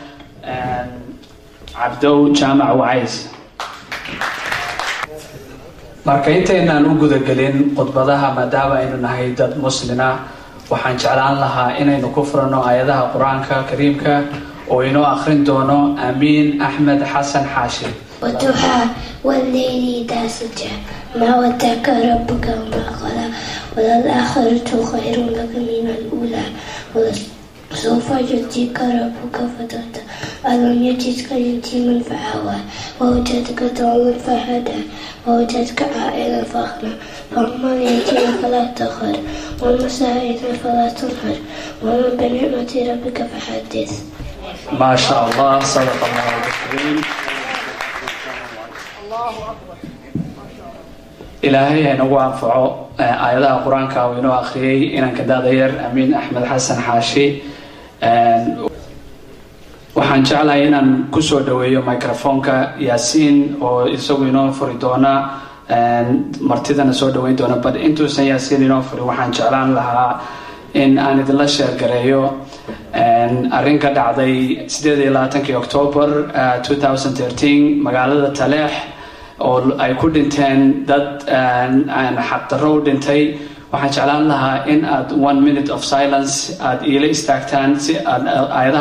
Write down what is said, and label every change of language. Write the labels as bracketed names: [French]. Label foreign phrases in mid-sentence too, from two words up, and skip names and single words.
[Somali] Abdow Jaamac Wacays marka intaynaan u gudagelin khudbadaha maadaama aynu nahay dad muslina waxaan jeclaan lahaa inaynu ku furano aayadaha quraanka kariimka oo inoo akhrin doono Amiin Axmed Xasan Xaashi [Arabic] والضحى والليل إذا سجى ما ودعك ربك وما قلى وللآخرة خير لك من الأولى ولسوف يؤتيك ربك فترضى ألم يجدك يتيما فآوى ووجدك ضالا فهدى ووجدك عائلا فأغنى فأما اليتيم فلا تقهر والمساكين فلا تنهر ومن بنعمة ربك فحدث ما شاء الله صدق الله الكريم إلهي [Somali] nagu anfaco aayadaha quraanka oo inoo akhriyay inaan ka daadayar Amiin Axmed Xasan Xaashi waxaan jeclahay inaan ku soo dhaweeyo microphone-ka Yaasiin oo isagu inoo furi doona martidana soo dhaweyn doona bad intuusan Yaasiin inoo furi waxaan jeclaan lahaa in aan idinla sheer gareeyo arrin ka dhacday 28 October 2013 magaalada Taleex oo ay ku dhinteen dad aan xaqdarro u dhintay waxaan jeclaan lahaa in aad 1 [English] minute of silence [Somali] aad ila istaagtaan si aad aayadaha